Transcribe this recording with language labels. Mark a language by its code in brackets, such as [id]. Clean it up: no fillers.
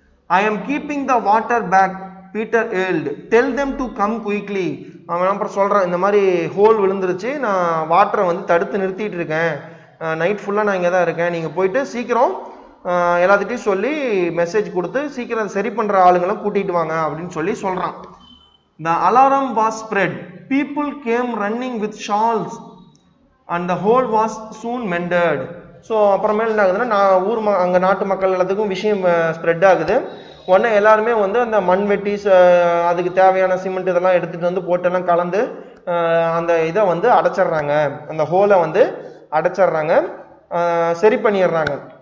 [en] I am keeping the water back, Peter yelled, tell them to come quickly. [ta] அவன் அப்புறம் சொல்கிறான், இந்த மாதிரி ஹோல் விழுந்துருச்சு, நான் வாட்டரை வந்து தடுத்து நிறுத்திட்டு இருக்கேன், நைட் ஃபுல்லாக நான் இங்கே தான் இருக்கேன், நீங்கள் போயிட்டு சீக்கிரம் எல்லாத்துட்டையும் சொல்லி மெசேஜ் கொடுத்து சீக்கிரம் சரி பண்ணுற ஆளுங்களும் கூட்டிகிட்டு வாங்க அப்படின்னு சொல்லி சொல்கிறான். [en] The alarm was spread. People came running with shawls and the hole was soon mended. [ta] So அப்புறமேல் என்ன ஆகுதுன்னா அங்கே நாட்டு மக்கள் எல்லாத்துக்கும் விஷயம் ஸ்ப்ரெட் ஆகுது. உடனே எல்லாருமே வந்து அந்த மண்வெட்டி அதுக்கு தேவையான சிமெண்ட் இதெல்லாம் எடுத்துகிட்டு வந்து போட்டெல்லாம் கலந்து அந்த இதை வந்து அடைச்சிட்றாங்க, அந்த ஹோலை வந்து அடைச்சிட்றாங்க, சரி பண்ணிடுறாங்க.